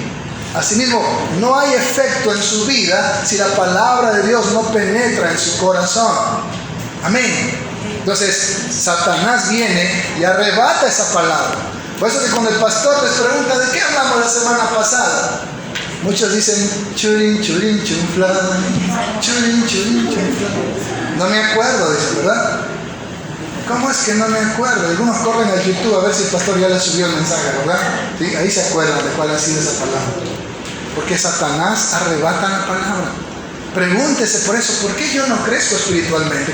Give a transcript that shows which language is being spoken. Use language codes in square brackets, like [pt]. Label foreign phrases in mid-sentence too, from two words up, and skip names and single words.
[es] Asimismo, no hay efecto en su vida si la palabra de Dios no penetra en su corazón. Amén. Entonces, Satanás viene y arrebata esa palabra. Por eso que cuando el pastor les pregunta, ¿de qué hablamos la semana pasada? Muchos dicen, churin, churin, chunflan, churin, churin, chunflan. No me acuerdo, dice, ¿verdad? ¿Cómo es que no me acuerdo? Algunos corren al YouTube a ver si el pastor ya les subió el mensaje, ¿verdad? ¿Sí? Ahí se acuerdan de cuál ha sido esa palabra. Porque Satanás arrebata la palabra. Pregúntese por eso, ¿por qué yo no crezco espiritualmente?